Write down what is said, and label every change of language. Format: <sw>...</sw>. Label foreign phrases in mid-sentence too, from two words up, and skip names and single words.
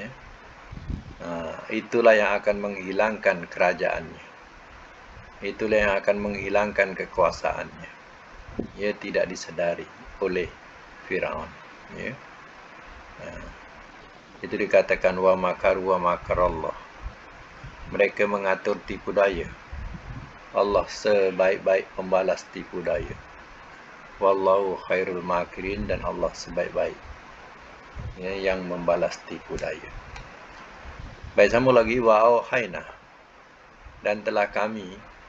<ms>Itulah yang akan menghilangkan kerajaannya. Itulah yang akan menghilangkan kekuasaannya. Ya, tidak disedari oleh Firaun. Ya. Itu dikatakan</ms> <ar>wa makaru wa makarallah.</ar> <ms>Mereka mengatur tipu daya. Allah sebaik-baik pembalas tipu daya.</ms> <ar>Wallahu khairul makirin,</ar> <ms>dan Allah sebaik-baik yang membalas tipu daya. Baik, sambung lagi,</ms> <ar>wa auhayna,</ar> <ms>dan telah kami.</ms>